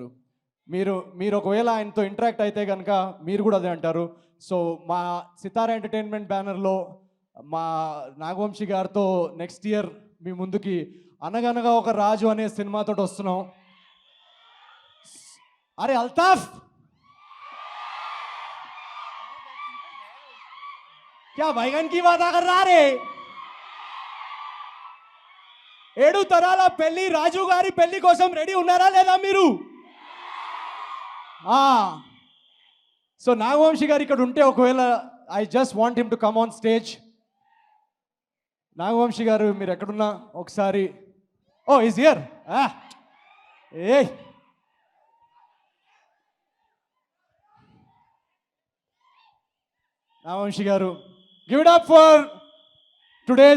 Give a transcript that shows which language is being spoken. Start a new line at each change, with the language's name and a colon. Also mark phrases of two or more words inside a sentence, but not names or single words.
Telugu: మీరు ఒకవేళ ఆయనతో ఇంటరాక్ట్ అయితే కనుక మీరు కూడా అదే అంటారు. సో మా సితారా ఎంటర్టైన్మెంట్ బ్యానర్లో మా నాగవంశీ గారితో
English: next year
Telugu: మీ ముందుకి అనగనగా ఒక రాజు అనే సినిమాతో వస్తున్నాం.
Hindi: अरे अल्ताफ़ क्या बैगन की बात कर रा रे.
Telugu: 7 తరాల పెళ్లి రాజు గారి పెళ్లి కోసం రెడీ ఉన్నారా లేదా మీరు? సో నాగవంశీ గారు ఇక్కడ ఉంటే ఒకవేళ
English: I just want him to come on stage.
Telugu: నాగవంశీ గారు మీరు ఎక్కడున్నా ఒకసారి.
English: Oh is here. ఏ నాగవంశీ గారు give it up for todays.